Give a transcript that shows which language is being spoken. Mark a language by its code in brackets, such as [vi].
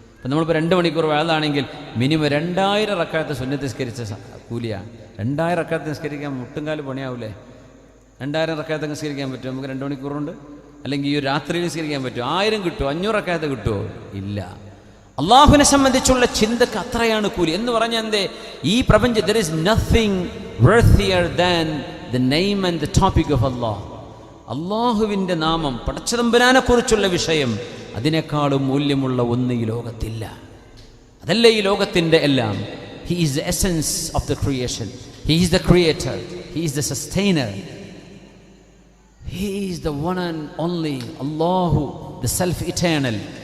[ml] അപ്പം നമ്മളിപ്പോൾ 2 മണിക്കൂർ വേളാണെങ്കിൽ മിനിമം 2000 റക്അത്ത് സുന്നത്ത് നിസ്കരിച്ച കൂലിയാണ്. 2000 റക്അത്ത് നിസ്കരിക്കാൻ മുട്ടുംകാല് പണിയാവൂലേ? 2000 റക്അത്ത് നിസ്കരിക്കാൻ പറ്റുമോ നമുക്ക് 2 മണിക്കൂറുണ്ട്? അല്ലെങ്കിൽ ഈ രാത്രിയിൽ നിസ്കരിക്കാൻ പറ്റുമോ? 1000 കിട്ടുമോ? 500 റക്അത്ത് കിട്ടുമോ? ഇല്ല. അള്ളാഹുവിനെ സംബന്ധിച്ചുള്ള ചിന്തക്ക് അത്രയാണ് കൂലി. എന്ന് പറഞ്ഞാൽ എന്തേ, ഈ പ്രപഞ്ചം [en] there is nothing worthier than the name and the topic of Allah. [ml] അള്ളാഹുവിൻ്റെ നാമം, പടച്ചതമ്പുരാനെ കുറിച്ചുള്ള വിഷയം, അതിനേക്കാളും മൂല്യമുള്ള ഒന്ന് ഈ ലോകത്തില്ല. അതല്ല ഈ ലോകത്തിൻ്റെ എല്ലാം. [en] He is the essence of the creation. He is the creator. He is the sustainer. He is the one and only Allahu, the self-eternal.